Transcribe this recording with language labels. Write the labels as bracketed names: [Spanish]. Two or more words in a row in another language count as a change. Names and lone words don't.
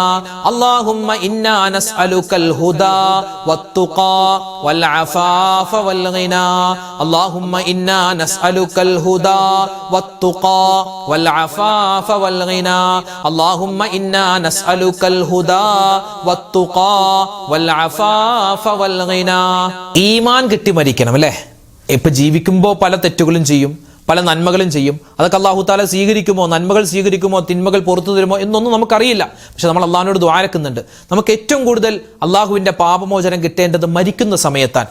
[Arabic] اللهم إنا نسألك الهدى والتقى والعفاف والغنى. اللهم إنا نسألك الهدى والتقى والعفاف والغنى. اللهم إنا نسألك الهدى والتقى والعفاف والغنى. [Malayalam] ഈമാൻ കിട്ടി മരിക്കണം അല്ലേ? ഇപ്പൊ ജീവിക്കുമ്പോൾ പല തെറ്റുകളും ചെയ്യും, പല നന്മകളും ചെയ്യും. അതൊക്കെ അല്ലാഹു തആല സ്വീകരിക്കുമോ, നന്മകൾ സ്വീകരിക്കുമോ, തിന്മകൾ പുറത്തു തരുമോ എന്നൊന്നും നമുക്കറിയില്ല. പക്ഷെ നമ്മൾ അള്ളാഹുവിനോട് ദുആരക്കുന്നുണ്ട്. നമുക്ക് ഏറ്റവും കൂടുതൽ അള്ളാഹുവിന്റെ പാപമോചനം കിട്ടേണ്ടത് മരിക്കുന്ന സമയത്താണ്.